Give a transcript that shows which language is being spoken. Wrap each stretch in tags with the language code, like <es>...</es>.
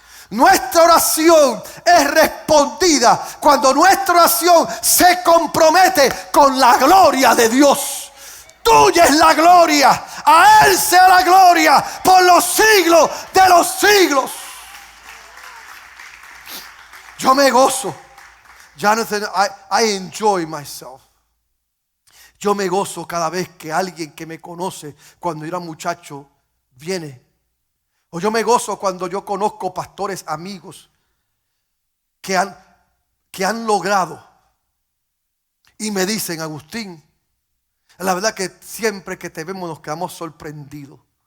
<es>Nuestra oración es respondida cuando nuestra oración se compromete con la gloria de Dios. Tuya es la gloria. A Él sea la gloria por los siglos de los siglos. Yo me gozo.</es> <en>Jonathan, I enjoy myself.</en> <es>Yo me gozo cada vez que alguien que me conoce cuando yo era muchacho viene. O yo me gozo cuando yo conozco pastores amigos que han logrado y me dicen: Agustín, la verdad que siempre que te vemos nos quedamos sorprendidos.</es>